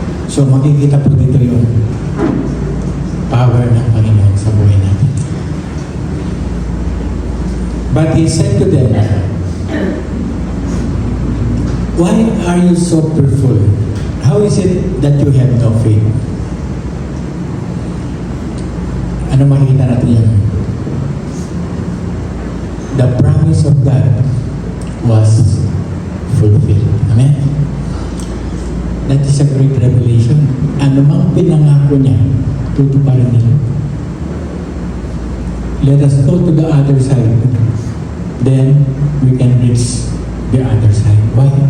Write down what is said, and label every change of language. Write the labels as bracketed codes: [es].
[tl] So makikita po dito yung power ng Panginoon sa buhay natin. [en] But He said to them, why are you so fearful? How is it that you have no faith? [tl] Ano makikita natin yan? [en] The promise of God was fulfilled. Amen? That is a great revelation. [tl] Ano mang pinangako niya, tutuparin niya. [en] Let us go to the other side. Then we can reach the other side. Why?